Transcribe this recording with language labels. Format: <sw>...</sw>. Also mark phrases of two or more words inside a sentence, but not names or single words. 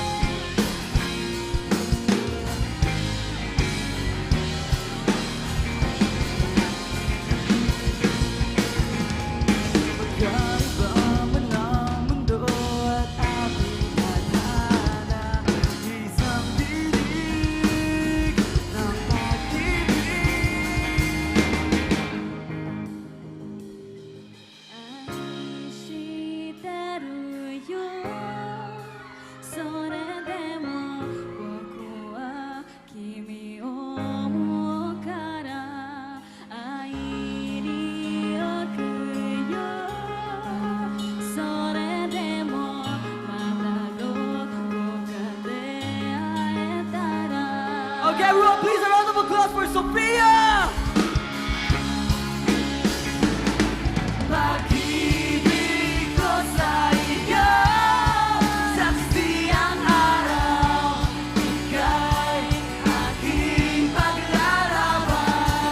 <tl>Magkaiba man ang mundo at ating tadhana. Isang dilig ng pag-ibig.</tl> <ja>愛してるよそれでも僕は君を思うから会いに行くよそれでもまたどこかで会えたら</ja> <en>Okay, everyone, please a round of applause for Sophia!</en> <tl>Pag-ibig ko sa iyo, saksi ang araw. Ika'y aking paglalaban.</tl>